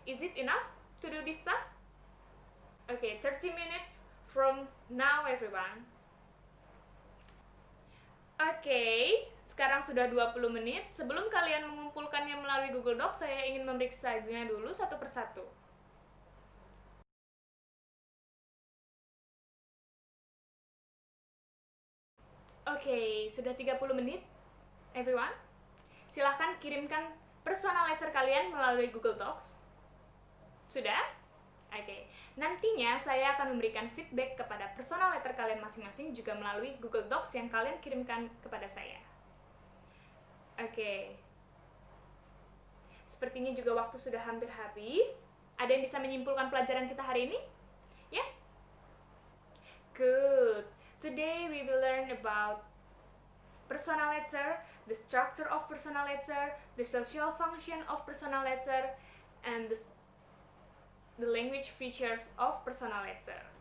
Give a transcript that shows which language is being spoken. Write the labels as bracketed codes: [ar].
[en] Is it enough to do this task? Okay, 30 minutes from now, everyone. [id] Oke, sekarang sudah 20 menit. Sebelum kalian mengumpulkannya melalui Google Docs, saya ingin memeriksanya dulu satu persatu. Oke, sudah 30 menit, everyone. Silahkan kirimkan personal letter kalian melalui Google Docs. Sudah? Oke, nantinya saya akan memberikan feedback kepada personal letter kalian masing-masing juga melalui Google Docs yang kalian kirimkan kepada saya. Oke, sepertinya juga waktu sudah hampir habis. Ada yang bisa menyimpulkan pelajaran kita hari ini? [en] Ya? Yeah? Good. Today we will learn about personal letter, the structure of personal letter, the social function of personal letter, and the language features of personal letter.